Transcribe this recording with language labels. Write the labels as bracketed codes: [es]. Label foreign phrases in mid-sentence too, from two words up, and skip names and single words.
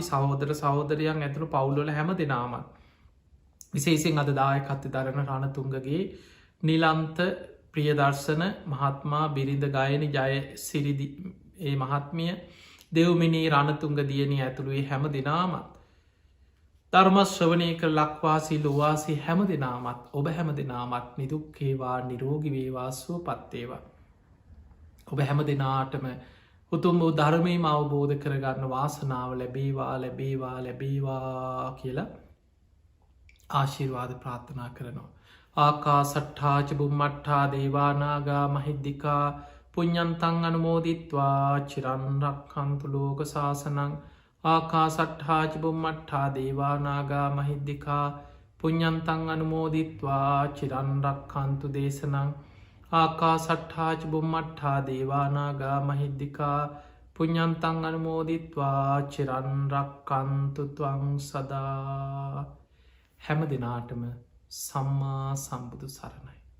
[si] සහෝදර සහෝදරයන් ඇතුළු පවුලොල හැම දෙනාමත් විශේසිෙන් අද දායකත්ත දරන රණතුන්ගගේ නිලන්ත ප්‍රියදර්ශන මහත්මා බිරිඳ ගයනි ජය සිරිදි ඒ මහත්මිය දෙව්මිනී රණතුන්ග දියණී ඇතුළුවේ හැම දෙනාමත් ධර්මශ්‍රවනය කර ලක්වාසී ලොවාසි හැම දෙනාමත් ඔබ හැම දෙනාමත් නිදුක්කේවා නිරෝගිවේවා සුවපත්තේවා. ඔබ හැම දෙනාටම උතුම් වූ ධර්මීම අවබෝධ කරගන්න වාසනාව ලැබේවා ලැබේවා ලැබේවා කියලා ආශිර්වාද ප්‍රාර්ථනා කරනවා. [pi] ආකා සට්ඨාච බුම්මට්ඨා දේවානාගා මහිද්දිකා පුඤ්ඤන්තං අනුමෝදිත්වා චිරන්රක්ඛන්තු ලෝක සාසනං ආකා සට්ඨාච බුම්මට්ඨා දේවානාගා මහිද්දිකා පුඤ්ඤන්තං අනුමෝදිත්වා චිරන්රක්ඛන්තු දේශනං ආකා සට්ඨාච බුම්මට්ඨා දේවානාගා මහිද්දිකා පුඤ්ඤන්තං අනුමෝදිත්වා චිරන්රක්ඛන්තු ත්වං සදා. [si] හැම දිනාටම සම්මා සම්බුදු සරණයි.